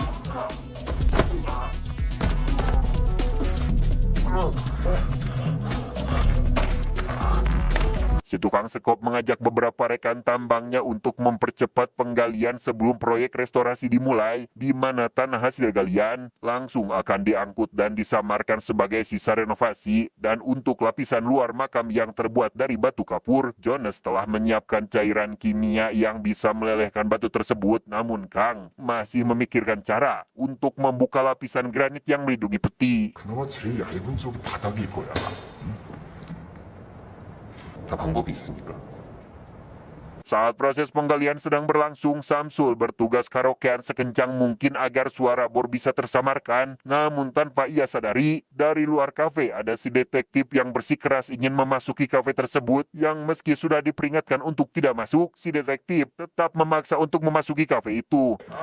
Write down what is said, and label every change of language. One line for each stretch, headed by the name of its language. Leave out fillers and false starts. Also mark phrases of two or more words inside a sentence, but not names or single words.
Indonesian: Si tukang sekop mengajak beberapa rekan tambangnya untuk mempercepat penggalian sebelum proyek restorasi dimulai, di mana tanah hasil galian langsung akan diangkut dan disamarkan sebagai sisa renovasi. Dan untuk lapisan luar makam yang terbuat dari batu kapur, Jonas telah menyiapkan cairan kimia yang bisa melelehkan batu tersebut. Namun Kang masih memikirkan cara untuk membuka lapisan granit yang melindungi peti.
Korean: 그나마 제일 얇은 쪽이 바닥일 거야. 다 방법이 있으니까.
Indonesian: Saat proses penggalian sedang berlangsung, Samsul bertugas karaokean sekencang mungkin agar suara bor bisa tersamarkan. Namun tanpa ia sadari, dari luar kafe ada si detektif yang bersikeras ingin memasuki kafe tersebut, yang meski sudah diperingatkan untuk tidak masuk, si detektif tetap memaksa untuk memasuki kafe itu.